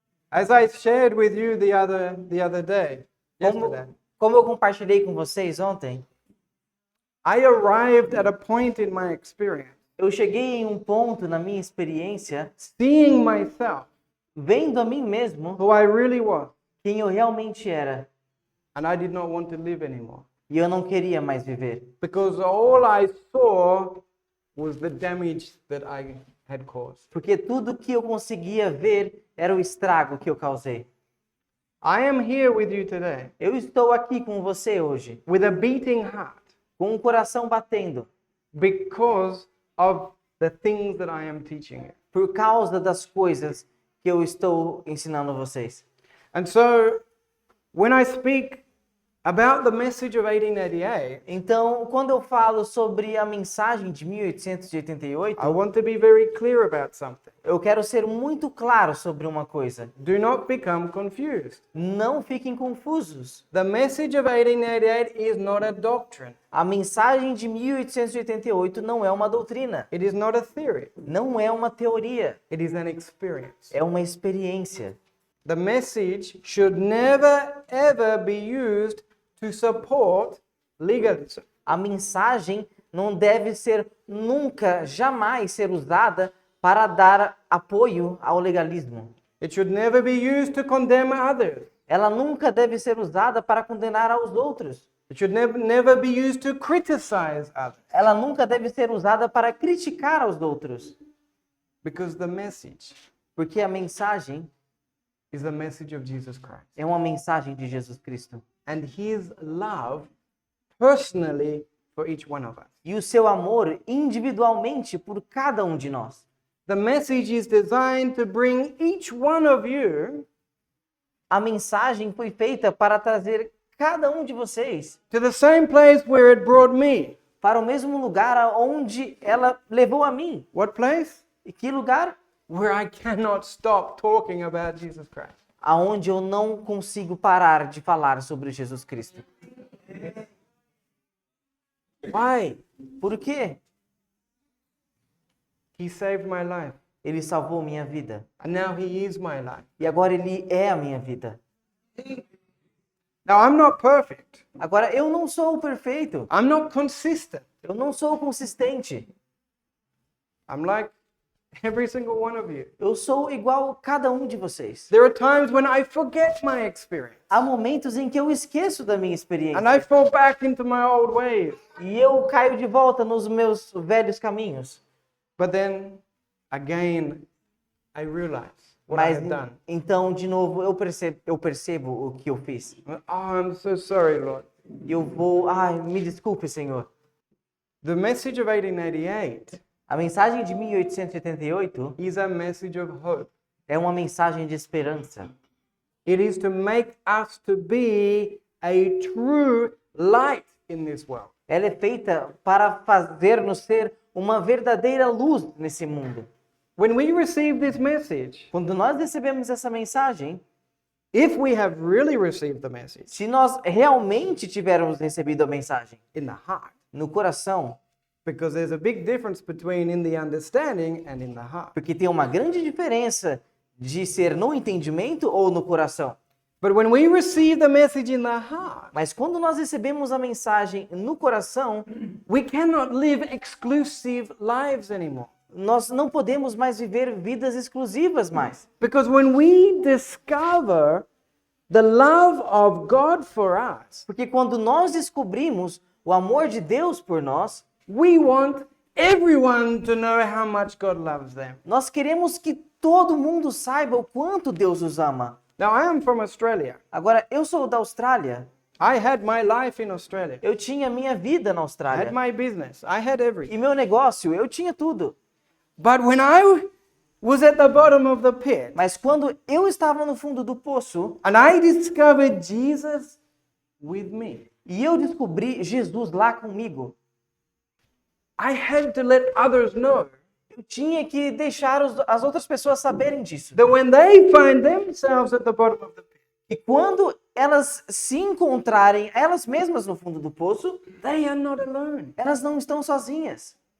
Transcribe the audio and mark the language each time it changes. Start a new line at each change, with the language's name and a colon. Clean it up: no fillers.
English: As I shared with you the other day, yesterday,
Portuguese: Como eu compartilhei com vocês ontem,
English: I arrived at a point in my experience,
Portuguese: eu cheguei em um ponto na minha experiência,
English: seeing myself,
Portuguese: vendo a mim mesmo,
English: who I really was,
Portuguese: quem eu realmente era.
English: and I did not want to live anymore.
Portuguese: E eu não queria mais viver.
English: Because all I saw was the damage that I had caused.
Portuguese: Porque tudo que eu conseguia ver era o estrago que eu causei.
English: I am here with you today
Portuguese: Eu estou aqui com você hoje,
English: with a beating heart
Portuguese: com o coração batendo,
English: because of the things that I am teaching you.
Portuguese: por causa das coisas que eu estou ensinando vocês.
English: And so, when I speak about the message of 1888,
Portuguese: Então, quando eu falo sobre a mensagem de 1888,
English: I want to be very clear about something.
Portuguese: eu quero ser muito claro sobre uma coisa.
English: Do not become confused.
Portuguese: Não fiquem confusos.
English: The message of 1888 is not a doctrine.
Portuguese: A mensagem de 1888 não é uma doutrina,
English: It is not a theory.
Portuguese: não é uma teoria,
English: It is an experience.
Portuguese: é uma experiência.
English: The message should never ever be used to support legalism.
Portuguese: A mensagem não deve ser nunca, jamais ser usada para dar apoio ao legalismo.
English: It should never be used to condemn others.
Portuguese: Ela nunca deve ser usada para condenar aos outros.
English: It should never be used to criticize others.
Portuguese: Ela nunca deve ser usada para criticar aos outros.
English: Because the message
Portuguese: Porque a mensagem
English: is the message of Jesus Christ.
Portuguese: é uma mensagem de Jesus Cristo.
English: And his love personally for each one of us.
Portuguese: E o seu amor individualmente por cada um de nós.
English: The message is designed to bring each one of you
Portuguese: A mensagem foi feita para trazer cada um de vocês
English: to the same place where it brought me.
Portuguese: para o mesmo lugar onde ela levou a mim.
English: What place?
Portuguese: E que lugar?
English: Where I cannot stop talking about Jesus Christ.
Portuguese: Aonde eu não consigo parar de falar sobre Jesus Cristo.
English: Why?
Portuguese: Por quê?
English: He saved my life.
Portuguese: Ele salvou minha vida.
English: And now he is my life.
Portuguese: E agora ele é a minha vida.
English: Now I'm not perfect.
Portuguese: Agora eu não sou o perfeito.
English: I'm not consistent.
Portuguese: Eu não sou consistente.
English: I'm like every single one of you.
Portuguese: Eu sou igual a cada um de vocês.
English: There are times when I forget my experience.
Portuguese: Há momentos em que eu esqueço da minha experiência.
English: And I fall back into my old ways.
Portuguese: E eu caio de volta nos meus velhos caminhos.
English: But then again, I realize what I
Portuguese: Mas
English: have done.
Portuguese: então, de novo, eu percebo o que eu fiz.
English: Oh, I'm so sorry, Lord.
Portuguese: Eu vou, ai, me desculpe, Senhor.
English: The message of 1888
Portuguese: A mensagem de 1888
English: is a message of hope.
Portuguese: é uma mensagem de esperança.
English: It is to make us to be a true light in this world.
Portuguese: Ela é feita para fazer-nos ser uma verdadeira luz nesse mundo.
English: When we receive this message,
Portuguese: Quando nós recebemos essa mensagem,
English: if we have really received the message
Portuguese: se nós realmente tivermos recebido a mensagem
English: in the heart,
Portuguese: no coração,
English: because there's a big difference between in the understanding and in the heart.
Portuguese: porque tem uma grande diferença de ser no entendimento ou no coração.
English: But when we receive the message in the heart,
Portuguese: Mas quando nós recebemos a mensagem no coração,
English: we cannot live exclusive lives anymore.
Portuguese: nós não podemos mais viver vidas exclusivas mais.
English: Because when we discover the love of God for us,
Portuguese: Porque quando nós descobrimos o amor de Deus por nós,
English: we want everyone to know how much God loves them.
Portuguese: nós queremos que todo mundo saiba o quanto Deus os ama.
English: Now, I am from Australia.
Portuguese: Agora, eu sou da Austrália.
English: I had my life in Australia.
Portuguese: Eu tinha minha vida na
English: I had
Portuguese: Austrália.
English: my business. I had everything.
Portuguese: E meu negócio, eu tinha tudo.
English: But when I was at the bottom of the pit
Portuguese: Mas quando eu estava no fundo do poço
English: and I discovered Jesus with me,
Portuguese: e eu descobri Jesus lá comigo,
English: I had to let others know
Portuguese: eu tinha que deixar as outras pessoas saberem disso.
English: that when they find themselves at the bottom of the pit,
Portuguese: E quando elas se encontrarem elas mesmas no fundo do poço,
English: they are not alone.
Portuguese: elas não estão sozinhas.